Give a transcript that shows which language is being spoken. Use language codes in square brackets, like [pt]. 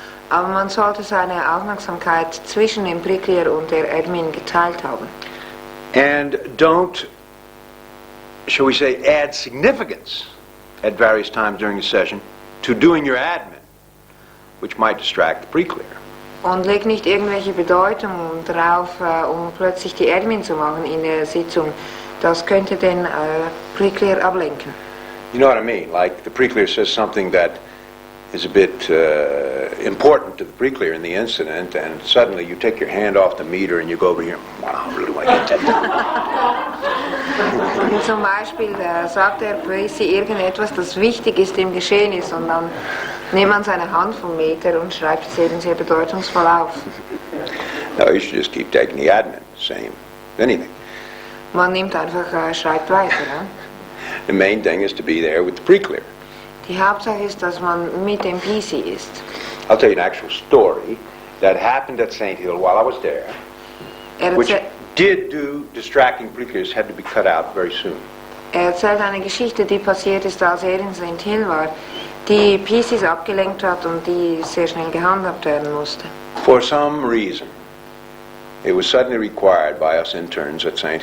[de] Aber man sollte seine Aufmerksamkeit zwischen dem Präklärer und der Admin geteilt haben. [en] And don't, shall we say, add significance at various times during the session to doing your admin, which might distract the pre-clear. [de] Und leg nicht irgendwelche Bedeutungen drauf, um plötzlich die Admin zu machen in der Sitzung. Das könnte den Präklärer ablenken. [en] You know what I mean? Like the pre-clear says something that is a bit important to the pre-clear in the incident, and suddenly you take your hand off the meter and you go over here, wow, I really want to get that. [de] Und zum Beispiel sagt der Presi irgendetwas, das wichtig ist im Geschehnis, und dann nimmt man seine Hand vom Meter und schreibt es eben sehr bedeutungsvoll auf. [en] No, you should just keep taking the admin, same, anything. [de] Man nimmt einfach, schreibt weiter. Ja? [en] The main thing is to be there with the pre-clear. [de] Die Hauptsache ist, dass man mit dem PC ist. [en] I'll tell you an actual story that happened at St. Hill while I was there, which did do distracting pre-clears, had to be cut out very soon. [de] Erzählt eine Geschichte, die passiert ist, als in St. Hill war, die PCs abgelenkt hat und die sehr schnell gehandhabt werden musste. [en] For some reason, it was suddenly required by us interns at St.